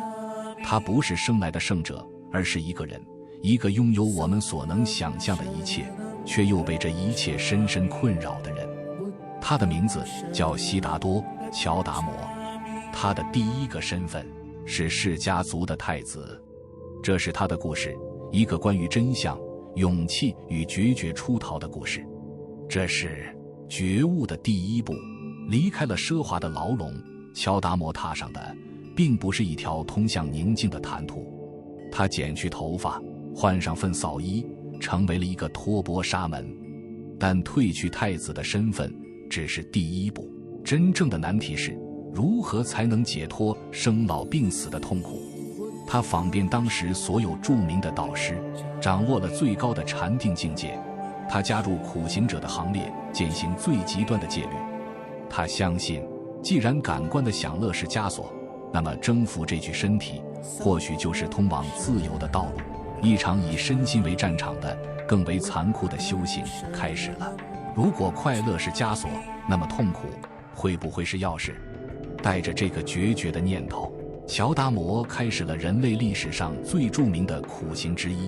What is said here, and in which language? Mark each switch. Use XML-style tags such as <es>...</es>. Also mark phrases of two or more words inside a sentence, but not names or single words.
<zh>他不是生来的圣者，而是一个人，一个擁有我們所能想象的一切，卻又被這一切深深困擾的人。他的名字叫悉達多·喬達摩。他的第一個身份是釋迦族的太子。這是他的故事，一個關於真相、勇氣與決絕出逃的故事。這是覺悟的第一步。離開了奢華的牢籠，喬達摩踏上的並不是一條通向寧靜的坦途。他剪去頭髮，換上糞掃衣，成為了一個托缽沙門。但褪去太子的身份只是第一步，真正的難題是如何才能解脫生老病死的痛苦。他訪遍當時所有著名的導師，掌握了最高的禪定境界。他加入苦行者的行列，踐行最極端的戒律。他相信，既然感官的享樂是枷鎖，那麼征服這具身體或許就是通往自由的道路。一場以身心為戰場的更為殘酷的修行開始了。如果快樂是枷鎖，那麼痛苦會不會是鑰匙？帶着這個決絕的念頭，喬達摩開始了人類歷史上最著名的苦行之一。</zh>